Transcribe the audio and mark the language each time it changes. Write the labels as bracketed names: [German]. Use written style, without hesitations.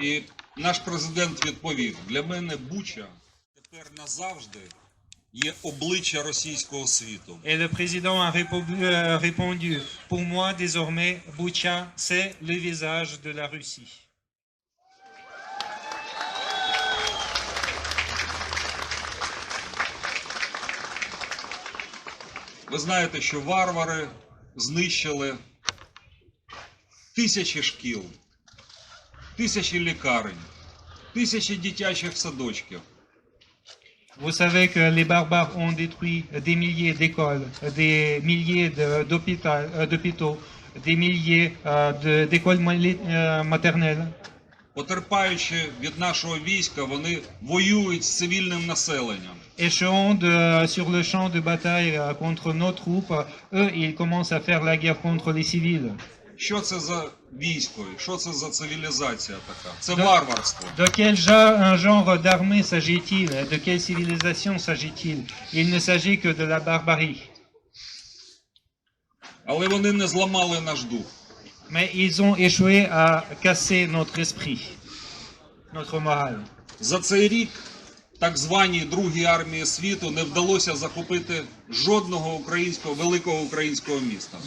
[Ukrainian] І наш президент відповів, для мене Буча тепер назавжди є обличчя російського світу. [French] Et le président a répondu « Pour moi, désormais, Boucha, c'est le visage de la Russie. » [Ukrainian] Ви знаєте, що варвари знищили тисячі шкіл, тисячі лікарень, тисячі дитячих садочків. [French] Vous savez que les barbares ont détruit des milliers d'écoles, des milliers d'hôpitaux, des milliers d'écoles maternelles. [Ukrainian] Потерпаючи від нашого війська, вони воюють з цивільним населенням. [French] Échouant sur le champ de bataille contre nos troupes, eux, ils commencent à faire la guerre contre les civils. [Ukrainian] Що це за військо? Що це за цивілізація така? Це варварство. [French] De quel genre d'armée s'agit-il? De quelle civilisation s'agit-il? Il ne s'agit que de la barbarie. [Ukrainian] Але вони не зламали наш дух. [French] Mais ils ont échoué à casser notre esprit, notre morale. [Ukrainian] За цей рік так званій Другій армії світу не вдалося захопити жодного великого українського міста.